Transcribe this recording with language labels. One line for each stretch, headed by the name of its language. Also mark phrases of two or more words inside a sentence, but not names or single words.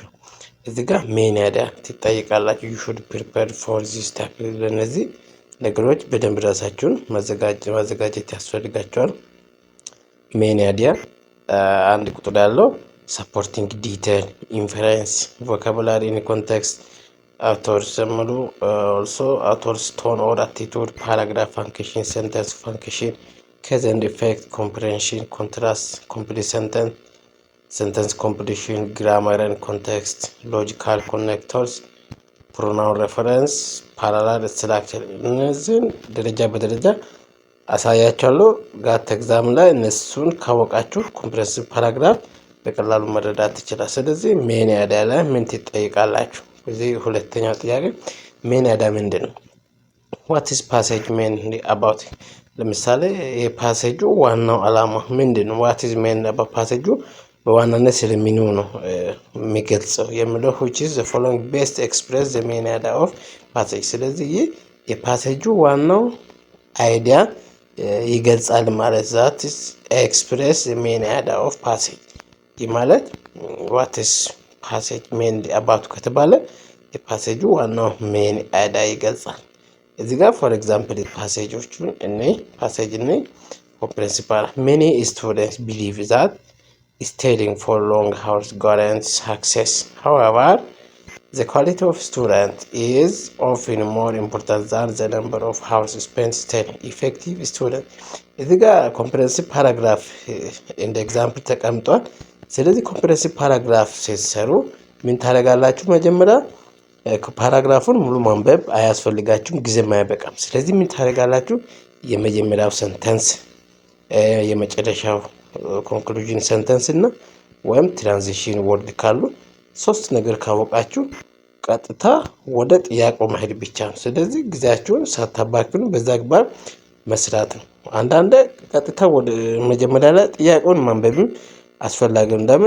Amharic: እዚህ ጋር
English: main idea
Amharic: ትጠየቃላችሁ።
English: you should prepare for this type።
Amharic: ለነዚህ ነገሮች በደንብ ራሳችሁን ማዘጋጀት ያስፈልጋችኋል። ሜን
English: አይዲያ
Amharic: አንድ ቁጥር ያለው
English: supporting detail inference vocabulary in context authors also authors tone or attitude paragraph function sentence function cause and effect comprehension contrast complete sentence completion grammar and context logical connectors pronoun reference parallel structure
Amharic: እነዚህን ደረጃ በደረጃ አሳያችኋለሁ። ጋት ኤግዛም ላይ እነሱን ካወቃችሁ
English: comprehensive paragraph
Amharic: በቀላሉ መረዳት ትችላላችሁ። ስለዚህ
English: main idea
Amharic: ላይ ምን ትጠይቃላችሁ? እዚህ ሁለተኛው ጥያቄ
English: main idea
Amharic: ምንድነው?
English: what is passage mainly about?
Amharic: ለምሳሌ የፓሴጁ ዋናው ዓላማ ምንድነው?
English: what is main about
Amharic: ፓሴጁ በዋናነት ስለሚኑ ነው የሚገልጸው የሚለው
English: which is the following best express the main idea of passage።
Amharic: ስለዚህ የፓሴጁ ዋናው አይዲያ ይገልጻል ማለት
English: that is express the main idea of passage።
Amharic: ይህ ማለት
English: what is passage mainly about
Amharic: ከተባለ የፓሴጁ ዋናው
English: main idea
Amharic: ይገልጻል። እዚህ ጋር
English: for example ፓሴጆቹን passage comprehensive paragraph many students believe that studying for long hours guarantees success. However, the quality of student is often more important than the number of hours spent studying. Effective student
Amharic: እዚህ ጋር
English: comprehensive paragraph
Amharic: እንደ ኤግዛምፕል ተቀምጧል። ስለዚህ
English: comprehensive paragraph
Amharic: ሲሰሩ ምን ታደርጋላችሁ? መጀመሪያ ፓራግራፉን ሙሉ ማንበብ አያስፈልጋችሁም፣ ጊዜም አይበቃም። ስለዚህ ምን ታደርጋላችሁ? የመጀመሪያው ሰንተንስ፣ የመጨረሻው
English: conclusion sentence
Amharic: እና ወይም
English: transition word
Amharic: ካሉ ሶስት ነገር ካወቃችሁ ቀጥታ ወደ ጥያቄው መሄድ ብቻ ነው። ስለዚህ ጊዜያችሁን ሳታባክኑ በዛ አግባብ መስራት ነው። አንዳንዴ ቀጥታ ወደ መጀመሪያ ላይ ጥያቄውን ማንበብም አስፈላጊ ነው። ለምን?